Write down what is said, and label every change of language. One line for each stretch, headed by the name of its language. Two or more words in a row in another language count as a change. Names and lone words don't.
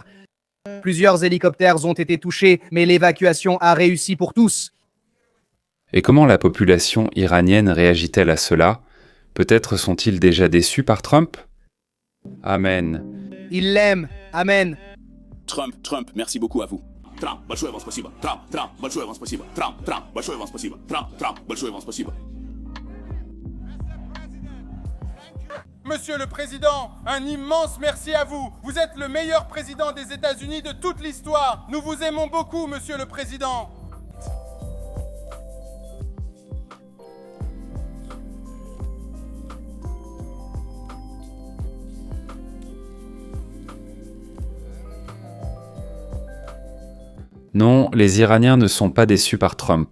French: Plusieurs hélicoptères ont été touchés, mais l'évacuation a réussi pour tous. Et comment la population iranienne réagit-elle à cela ? Peut-être sont-ils déjà déçus par Trump ? Amen. Ils l'aiment. Amen. Trump, merci beaucoup à vous.
Russian: Trump, большое вам спасибо. Trump, большое вам спасибо. Trump, большое вам спасибо. Trump, большое вам спасибо.
French: Monsieur le Président, un immense merci à vous. Vous êtes le meilleur président des États-Unis de toute l'histoire. Nous vous aimons beaucoup, Monsieur le Président. Non, les Iraniens ne sont pas déçus par Trump.